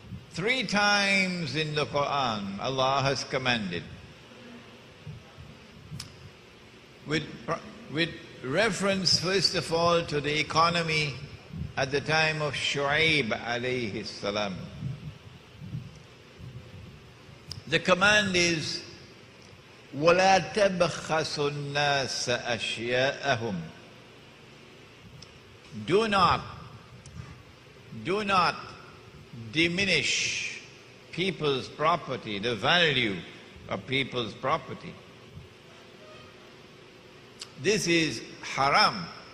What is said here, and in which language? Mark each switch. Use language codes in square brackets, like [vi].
[en] 3 times in the Quran Allah has commanded, with reference first of all to the economy at the time of Shu'aib alayhi salam. The command is, [ar] وَلَا تَبْخَسُوا النَّاسَ أَشْيَاءَهُمْ. [en] Do not diminish people's property, the value of people's property. This is haram.